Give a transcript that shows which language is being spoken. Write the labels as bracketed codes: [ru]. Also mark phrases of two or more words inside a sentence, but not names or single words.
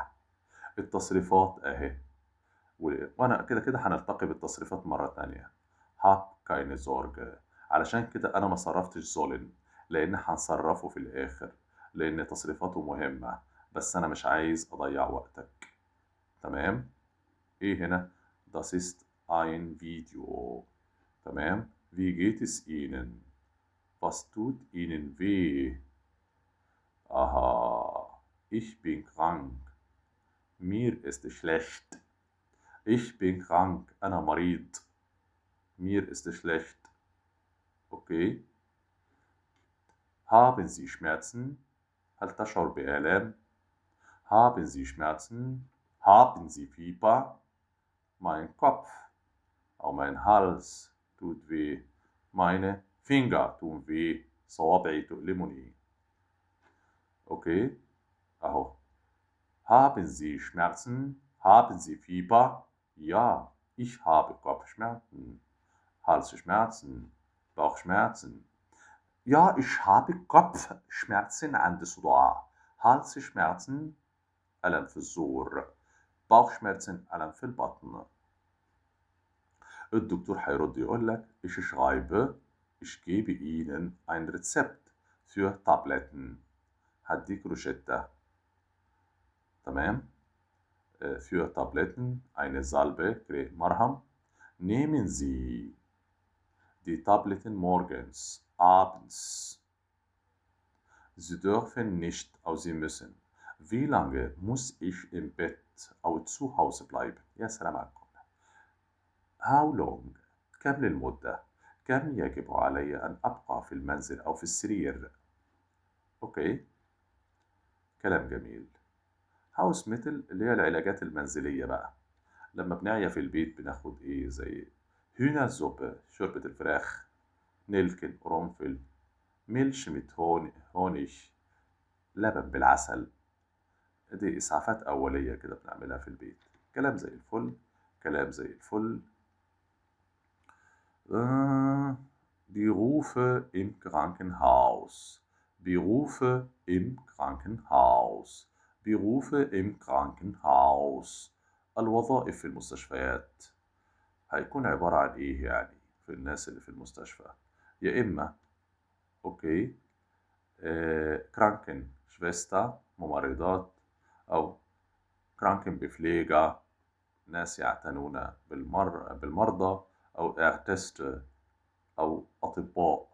[ar] التصريفات اهي، وانا كده كده هنلتقي بالتصريفات مره تانية. [de] Hab keine Sorge. [ar] علشان كده انا ما صرفتش زولن لان هنصرفه في الاخر لان تصريفاته مهمه، بس انا مش عايز اضيع وقتك. [de] تمام. [ar] ايه هنا؟ [de] Das ist ein Video. تمام. Wie geht es Ihnen? Was tut Ihnen weh؟ Ich bin krank. Mir ist schlecht. Ich bin krank. [ar] أنا مريض. [de] Mir ist schlecht. Okay. Haben Sie Schmerzen? [ar] هل تشعر بآلام؟ [de] Haben Sie Schmerzen? Haben Sie Fieber? Mein Kopf أو mein Hals tut weh. Meine Finger tun weh. [ar] صوابعي تؤلمني. Okay. أهو. [de] Haben Sie Schmerzen? Haben Sie Fieber? Ja, ich habe Kopfschmerzen, Halsschmerzen, Bauchschmerzen. Ja, ich habe Kopfschmerzen [ar] عندي صداع. Halsschmerzen ألم في الزور. Bauchschmerzen ألم في البطن. الدكتور هيرد يقول لك [de] ich schreibe, ich gebe Ihnen ein Rezept für Tabletten. [ar] هديك روشتة. تمام؟ [de] für Tabletten eine Salbe, مرهم. Nehmen Sie die Tabletten morgens, abends. Sie dürfen nicht, Sie müssen. Wie lange muss ich im Bett zu Hause bleiben? [ar] يا سلام عليكم. [en] How long? [ar] كم للمدة؟ كم يجب علي أن أبقى في المنزل أو في السرير؟ أوكي. كلام جميل. هاوس ميتل اللي هي العلاجات المنزلية بقى. لما بنعيا في البيت بناخد إيه زي هühnersuppe شوربة الفراخ، نلكن قرنفل، [de] Milch mit Honig, [ar] لبن بالعسل. دي إسعافات أولية كده بنعملها في البيت. كلام زي الفل. كلام زي الفل. [de] Berufe im Krankenhaus. Berufe im Krankenhaus. Berufe im Krankenhaus. [ar] الوظائف في المستشفيات هيكون عبارة عن إيه يعني في الناس اللي في المستشفى؟ يا إما أوكي كرانكن شفيستا ممرضات، أو كرانكن بفليجا ناس يعتنون بالمرضى، أو إرتست أو أطباء.